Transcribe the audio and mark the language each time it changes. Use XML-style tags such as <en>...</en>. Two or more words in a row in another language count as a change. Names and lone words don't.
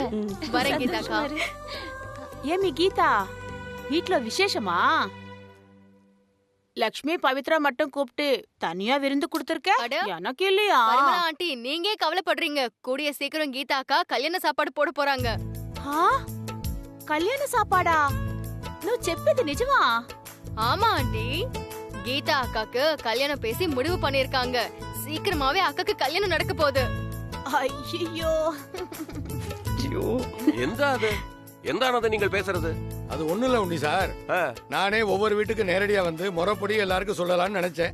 <ta>uncle. வரேன் கீதாக்கா. ஏமி கீதா, வீட்ல விசேஷமா? லக்ஷ்மி பவித்ரா மட்டும் கூப்பிட்டு தனியா விருந்து கொடுத்திருக்க, அட. எனக்கு இல்லையா? பரிமளா ஆண்டி நீங்க கவலைப்படுறீங்க, கூடிய சீக்கிரம் கீதா அக்கா கல்யாண சாப்பாடு போட போறாங்க.</ta> <te>ఆ?</te> <ta>கல்யாண சாப்பாடா?</ta> <te>నువ్వు చెప్పేది నిజమా?</te> <ta>ஆமா ஆண்டி, கீதா அக்காக்கு கல்யாணம் பேசி முடிவு பண்ணிருக்காங்க. சீக்கிரமாவே அக்காக்கு கல்யாணம் நடக்க போகுது. అయ్యో எந்தானது நீங்கள் பேசுறது? அது ஒண்ணும் இல்ல உண்ணி சார், ஆ, நானே ஒவ்வொரு வீட்டுக்கு நேரடியா வந்து முறைப்படி எல்லாருக்கும் சொல்லலாம்னு நினைச்சேன்.</ta>